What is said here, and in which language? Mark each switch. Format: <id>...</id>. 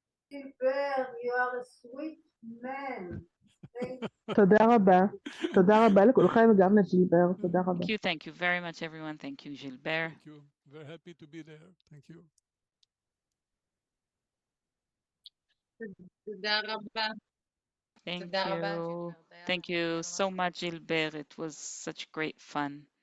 <en>Gilbert, you are a sweet man.</en> <he>תודה רבה. תודה רבה לכולכם וגם לג'ילבר. תודה רבה.</he> <en>Thank you very much, everyone. Thank you, Gilbert. Thank you. Very happy to be there. Thank you.</en> <he>תודה רבה.</he> <en>Thank you. Thank you so much, Gilbert. It was such great fun.</en>